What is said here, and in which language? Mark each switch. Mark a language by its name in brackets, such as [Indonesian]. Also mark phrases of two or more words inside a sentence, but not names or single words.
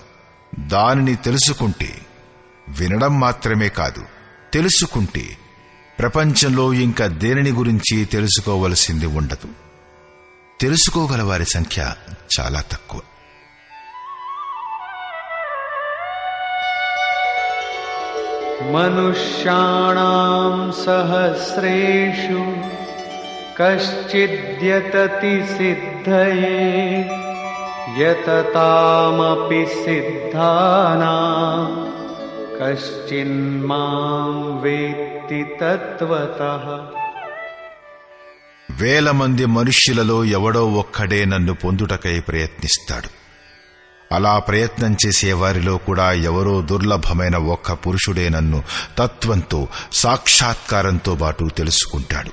[Telugu] దానిని తెలుసుకుంటే, వినడం మాత్రమే కాదు, తెలుసుకుంటే ప్రపంచంలో ఇంకా దేనిని గురించి తెలుసుకోవలసింది ఉండదు. తెలుసుకోగల వారి సంఖ్య చాలా తక్కువ. [Sanskrit] మనుష్యాణాం సహస్రేషు कश्चिद्यतति सिद्धये यततामपि सिद्धानां कश्चिन्मां वेत्ति तत्त्वतः. [Telugu] వేల మంది మనుష్యులలో ఎవడో ఒక్కడే నన్ను పొందుటకై ప్రయత్నిస్తాడు. అలా ప్రయత్నం చేసే వారిలో కూడా ఎవరో దుర్లభమైన ఒక్క పురుషుడే నన్ను తత్వంతో సాక్షాత్కారంతో పాటు తెలుసుకుంటాడు.